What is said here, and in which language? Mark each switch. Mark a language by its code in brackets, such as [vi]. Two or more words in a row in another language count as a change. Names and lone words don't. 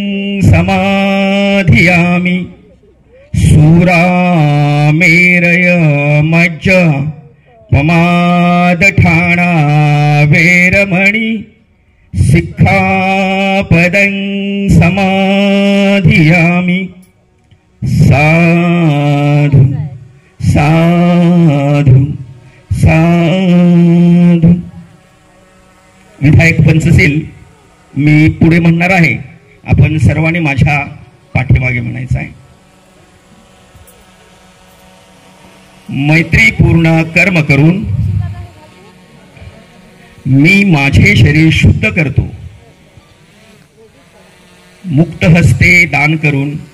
[pi] समाधियामि सुरामेरय मज्ज पमादठाणा वेरमणि सिक्खापदं समाधियामि साधु साधु साधु। [mr] विधायक पंचशील मी पुढे म्हणणार आहे, आपण सर्वांनी माझ्या पाठीमागे म्हणायचं आहे। मैत्रीपूर्ण कर्म करून मी माझे शरीर शुद्ध करतो, मुक्त हस्ते दान करून